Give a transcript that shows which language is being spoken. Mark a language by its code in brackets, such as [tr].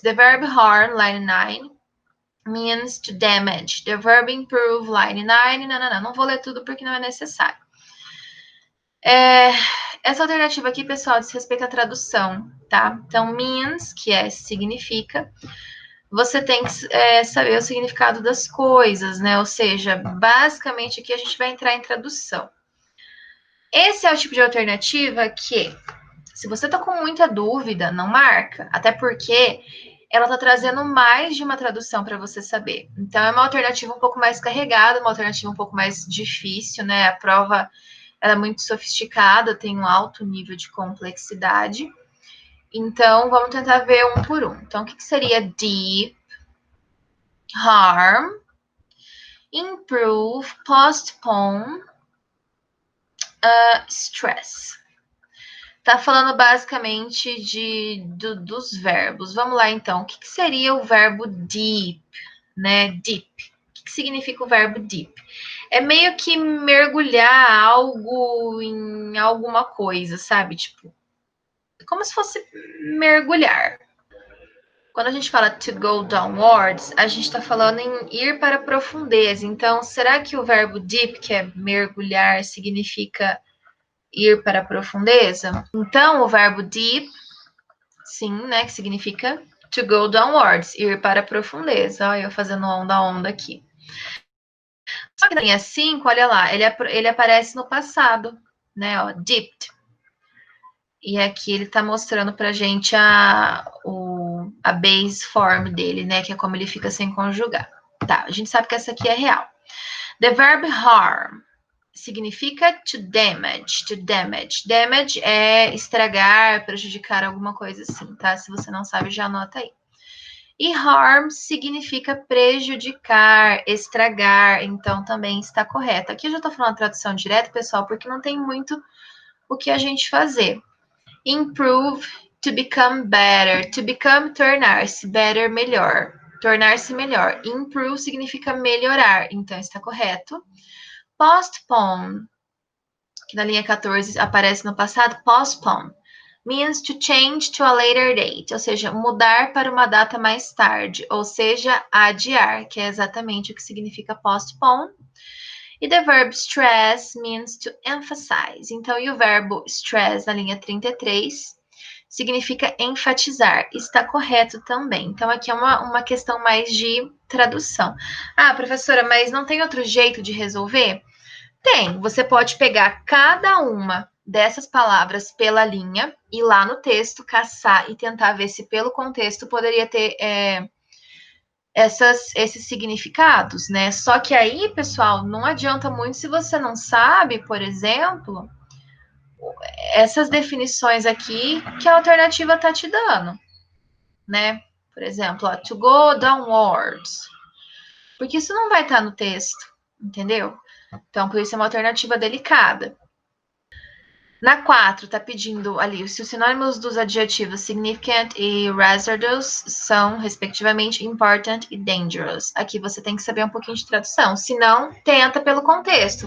[en] The verb harm, line 9, means to damage. The verb improve, line 9. [pt] Não vou ler tudo porque não é necessário. Essa alternativa aqui, pessoal, diz respeito à tradução, tá? Então, means, que significa, você tem que saber o significado das coisas, né? Ou seja, basicamente aqui a gente vai entrar em tradução. Esse é o tipo de alternativa que, se você tá com muita dúvida, não marca. Até porque ela tá trazendo mais de uma tradução para você saber. Então, é uma alternativa um pouco mais carregada, uma alternativa um pouco mais difícil, né? A prova ela é muito sofisticada, tem um alto nível de complexidade. Então, vamos tentar ver um por um. Então, o que seria deep? [en] Harm, improve, postpone, stress. [pt] Tá falando basicamente dos verbos. Vamos lá, então. O que seria o verbo deep, né? Deep. O que que significa o verbo deep? É meio que mergulhar algo em alguma coisa, sabe? Tipo, como se fosse mergulhar. Quando a gente fala [en] to go downwards, [pt] a gente está falando em ir para a profundeza. Então, será que o verbo deep, que é mergulhar, significa ir para a profundeza? Então, o verbo deep, sim, né, que significa [en] to go downwards, [pt] ir para a profundeza. Olha eu fazendo onda aqui. Só que na linha 5, olha lá, ele aparece no passado, né, ó, dipped. E aqui ele está mostrando para a gente a base form dele, né? Que é como ele fica sem conjugar. Tá, a gente sabe que essa aqui é real. [en] The verb harm [pt] significa [en] to damage, to damage. [pt] Damage é estragar, prejudicar, alguma coisa assim, tá? Se você não sabe, já anota aí. E harm significa prejudicar, estragar, então também está correto. Aqui eu já estou falando a tradução direta, pessoal, porque não tem muito o que a gente fazer. [en] Improve, to become better. [pt] To become, tornar-se. Better, melhor. Tornar-se melhor. Improve significa melhorar, então está correto. Postpone, que na linha 14 aparece no passado, postpone. [en] Means to change to a later date, [pt] ou seja, mudar para uma data mais tarde, ou seja, adiar, que é exatamente o que significa postpone. [en] E the verb stress means to emphasize. [pt] Então, e o verbo stress na linha 33 significa enfatizar. Está correto também. Então, aqui é uma questão mais de tradução. Ah, professora, mas não tem outro jeito de resolver? Tem. Você pode pegar cada uma dessas palavras pela linha, ir lá no texto, caçar e tentar ver se pelo contexto poderia ter esses significados, né? Só que aí, pessoal, não adianta muito se você não sabe, por exemplo, essas definições aqui que a alternativa está te dando, né? Por exemplo, ó, [en] to go downwards. [pt] Porque isso não vai estar no texto, entendeu? Então, por isso é uma alternativa delicada. Na 4, está pedindo ali se os sinônimos dos adjetivos significant e hazardous são, respectivamente, important e dangerous. Aqui você tem que saber um pouquinho de tradução. Se não, tenta pelo contexto.